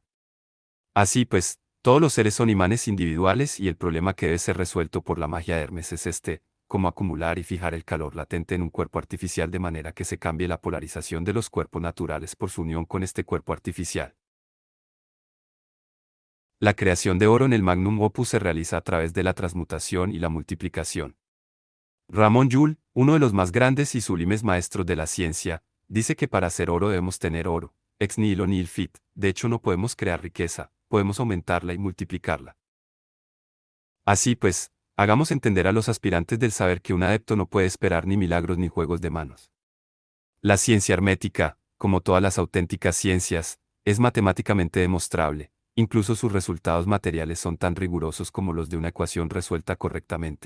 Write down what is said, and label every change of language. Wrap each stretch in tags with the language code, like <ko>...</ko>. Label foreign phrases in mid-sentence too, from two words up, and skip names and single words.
<es>Así pues, todos los seres son imanes individuales y el problema que debe ser resuelto por la magia de Hermes es cómo acumular y fijar el calor latente en un cuerpo artificial de manera que se cambie la polarización de los cuerpos naturales por su unión con este cuerpo artificial. La creación de oro en el Magnum Opus se realiza a través de la transmutación y la multiplicación. Ramón Llull, uno de los más grandes y sublimes maestros de la ciencia, dice que para hacer oro debemos tener oro,</es> <la>ex nihilo nihil fit,</la> <es>de hecho no podemos crear riqueza, podemos aumentarla y multiplicarla. Así pues, hagamos entender a los aspirantes del saber que un adepto no puede esperar ni milagros ni juegos de manos. La ciencia hermética, como todas las auténticas ciencias, es matemáticamente demostrable, incluso sus resultados materiales son tan rigurosos como los de una ecuación resuelta correctamente.</es>